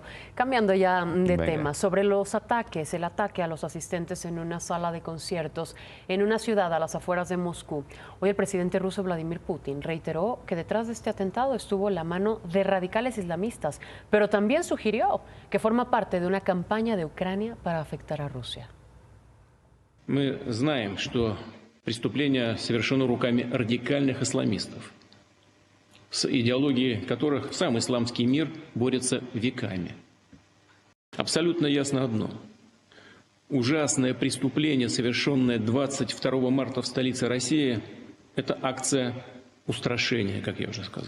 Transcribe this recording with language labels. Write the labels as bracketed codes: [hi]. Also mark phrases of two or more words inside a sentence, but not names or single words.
[es] Cambiando ya de tema, sobre los ataques, el ataque a los asistentes en una sala de conciertos en una ciudad a las afueras de Moscú. Hoy el presidente ruso Vladimir Putin reiteró que detrás de este atentado estuvo la mano de radicales islamistas, pero también sugirió que forma parte de una campaña de Ucrania para afectar a Rusia. [ru] Мы знаем, что преступление совершено руками радикальных исламистов, с идеологией которых сам исламский мир борется веками. Абсолютно ясно одно. Ужасное преступление, совершенное 22 марта в столице России, это акция устрашения, как я уже сказал.